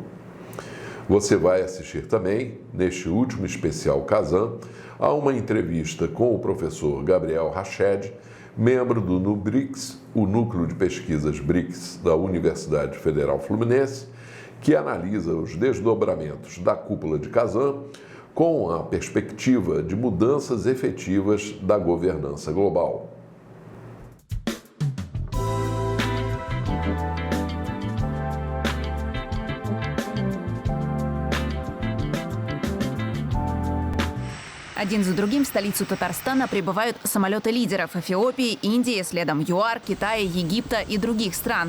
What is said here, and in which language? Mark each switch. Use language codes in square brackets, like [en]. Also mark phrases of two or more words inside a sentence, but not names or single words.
[pt] Você vai assistir também, neste último especial Kazan, a uma entrevista com o professor Gabriel Rached, membro do NUBRICS, o Núcleo de Pesquisas BRICS da Universidade Federal Fluminense, que analisa os desdobramentos da cúpula de Kazan com a perspectiva de mudanças efetivas da governança global. [ru] Один за другим в столицу Татарстана прибывают самолеты лидеров Эфиопии, Индии, следом ЮАР, Китая, Египта и других стран.